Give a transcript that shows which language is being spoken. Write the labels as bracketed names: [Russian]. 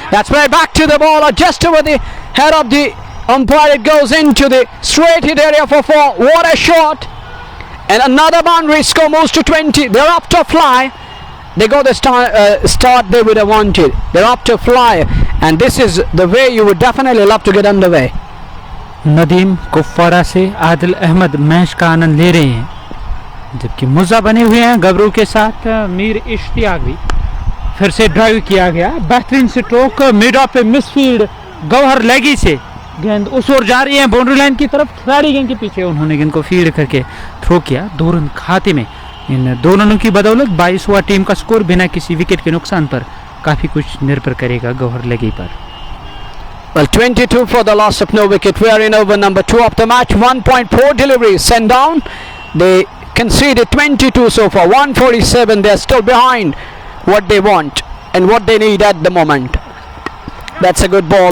[English] That's played back to the ball, just over the head of the umpire. It goes into the straight hit area for 4. What a shot! And another boundary. Score moves to 20. They're up to fly. They got the start they would have wanted. They're up to fly, and this is the way you would definitely love to get underway. [Hindi] Nadeem कुफवाड़ा से Adil Ahmad match का आनंद ले रहे हैं, जबकि मुज़ा बने हुए हैं गबरू के साथ। मीर इश्तियाक भी फिर से ड्राइव किया गया, बेहतरीन स्ट्रोक मिड ऑफ पे मिसफील्ड गौहर लेगी से गेंद उस ओर जा रही है बाउंड्री लाइन की तरफ। खिलाड़ी गेंद के पीछे उन्होंने गेंद को फील्ड करके थ्रो किया। 2 रन खाते में इन 2 रनों की बदौलत 22 हुआ टीम का स्कोर। बिना किसी विकेट के नुकसान पर काफी कुछ निर्भर करेगा गौहर लेगी पर। [English] Well, 22 for the loss of no wicket. We are in over number 2 of the match. 1.4 deliveries sent down. They conceded 22 so far. 147. They are still behind what they want and what they need at the moment. That's a good ball.